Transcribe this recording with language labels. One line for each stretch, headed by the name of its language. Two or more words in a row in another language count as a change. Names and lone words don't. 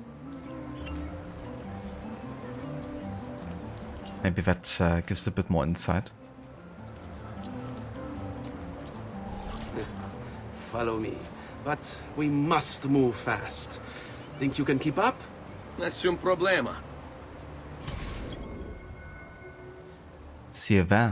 English: Maybe that gives a bit more insight. Follow me, but we must move fast. Think you can keep up?
Italian: Nessun problema.
German: Siehe wer?